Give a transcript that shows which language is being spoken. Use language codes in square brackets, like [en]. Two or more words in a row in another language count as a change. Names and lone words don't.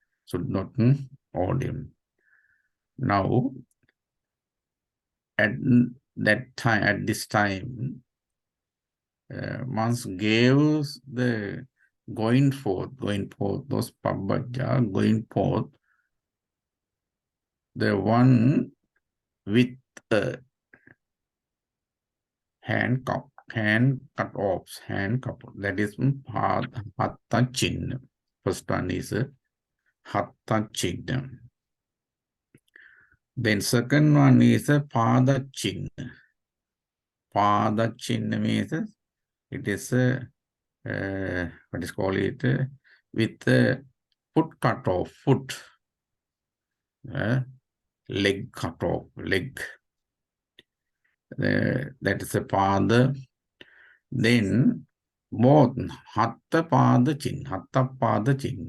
[en] Now, at this time, monks gave the going forth, those pabbaja, going forth, the one with hand cut-offs, that is [pi] hatta chinna. [en] First one is [pi] hatta chinna. [en] Then second one is [pi] pada chinna. Pada chinna [en] means it is what is called it, with foot cut off, leg cut off, leg. That is a pada. Then both [pi] hatta pada chinna.